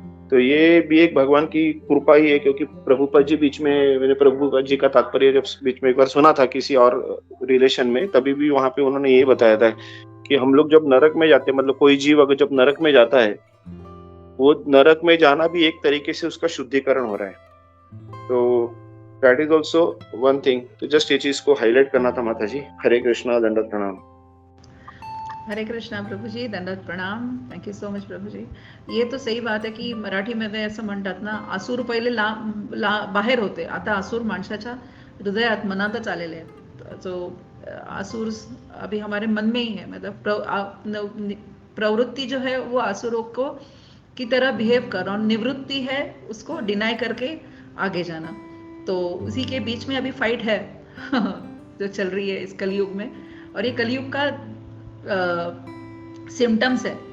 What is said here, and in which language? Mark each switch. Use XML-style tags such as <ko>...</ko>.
<hi>तो ये भी एक भगवान की कृपा ही है, क्योंकि प्रभुपाद जी बीच में, मैंने प्रभुपाद जी का तात्पर्य जब बीच में एक बार सुना था किसी और रिलेशन में, तभी भी वहां पे उन्होंने ये बताया था कि हम लोग जब नरक में जाते हैं, मतलब कोई जीव अगर जब नरक में जाता है, वो नरक में जाना भी एक तरीके से उसका शुद्धिकरण हो रहा है। तो</hi> <en>That is also one thing.</en> <hi>तो जस्ट ये चीज को हाईलाइट करना था माता जी। हरे कृष्णा, दंडवत प्रणाम। हरे कृष्णा प्रभू जी, दंडवत प्रणाम।</hi> <en>Thank you so much Prabhu ji.</en> <hi>ये तो सही बात</hi> <mr>आहे की मराठीमध्ये असं म्हणतात ना, असुर पहिले बाहेर होते, आता असुर माणसाच्या हृदयात मनातच आलेले आहेत।</mr> <hi>जो असुर अभी हमारे मन में ही है, मतलब प्रवृत्ति जो है वो असुरों को की तरह बिहेव कर, और निवृत्ति है उसको डिनाई करके आगे जाना। तो उसी के बीच में अभी फाइट है जो चल रही है इस कलयुग में, और ये कलयुग का सिम्टम्स है।</hi>